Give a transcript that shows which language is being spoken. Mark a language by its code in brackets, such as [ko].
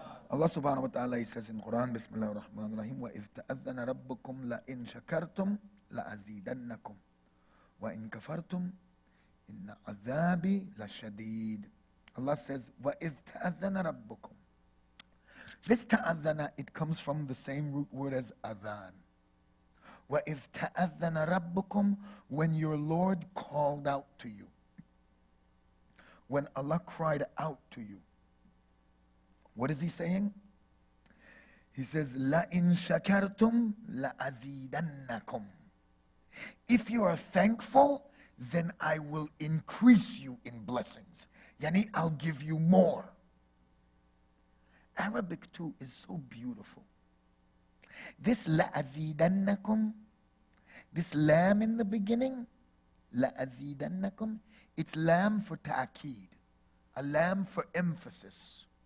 [ar] Allah subhanahu wa ta'ala, [en] he says in Quran, [ar] Bismillah ar-Rahman ar-Rahim, وَإِذْ تَأَذَّنَ رَبُّكُمْ لَإِنْ شَكَرْتُمْ لَأَزِيدَنَّكُمْ وَإِنْ كَفَرْتُمْ إِنَّ عَذَابِي لَشَدِيدٌ. [en] Allah says, [ar] وَإِذْ تَأَذَّنَ رَبُّكُمْ. [en] This ta'adhana, it comes from the same root word as adhan. [ar] وَإِذْ تَأَذَّنَ رَبُّكُمْ, [en] when your Lord called out to you. When Allah cried out to you. What is he saying? He says, [ar] لَإِن شَكَرْتُمْ لَأَزِيدَنَّكُمْ. [en] If you are thankful, then I will increase you in blessings. Yani, I'll give you more. Arabic too is so beautiful. This لَأَزِيدَنَّكُمْ, this lam in the beginning, لَأَزِيدَنَّكُمْ, it's lam for ta'keed, a lam for emphasis.